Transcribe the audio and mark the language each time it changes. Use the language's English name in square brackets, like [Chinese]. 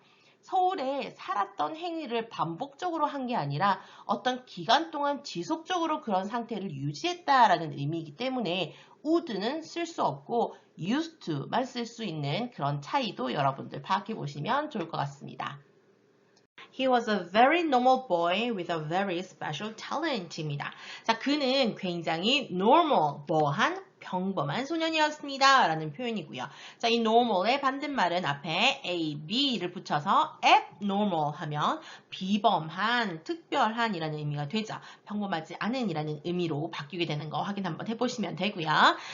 [Korean] 서울에 살았던 행위를 반복적으로 한 게 아니라 어떤 기간 동안 지속적으로 그런 상태를 유지했다라는 의미이기 때문에 would는 쓸 수 없고 used to만 쓸 수 있는 그런 차이도 여러분들 파악해 보시면 좋을 것 같습니다. [English] He was a very normal boy with a very special talent입니다. [Korean] 자, 그는 굉장히 [English] normal, 뭐한 [Korean] 평범한 소년이었습니다. 라는 표현이고요. 자, 이 normal의 반대말은 앞에 A, B를 붙여서 abnormal 하면 비범한, 특별한 이라는 의미가 되죠. 평범하지 않은 이라는 의미로 바뀌게 되는 거 확인 한번 해보시면 되고요.